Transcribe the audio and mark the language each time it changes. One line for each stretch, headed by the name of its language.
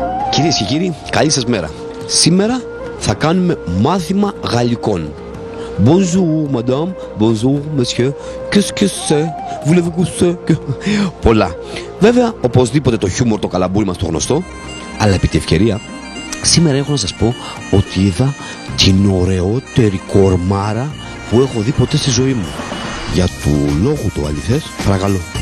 Greek: Κυρίες και κύριοι, καλή σας μέρα. Σήμερα θα κάνουμε μάθημα γαλλικών.
French: Bonjour madame, bonjour monsieur, qu'est-ce que c'est, voulez-vous coucher?
Greek: Πολλά. Βέβαια, οπωσδήποτε το χιούμορ, το καλαμπούρι μας το γνωστό, αλλά επί τη ευκαιρία, σήμερα έχω να σας πω ότι είδα την ωραιότερη κορμάρα που έχω δει ποτέ στη ζωή μου. Για του λόγου το αληθές, παρακαλώ.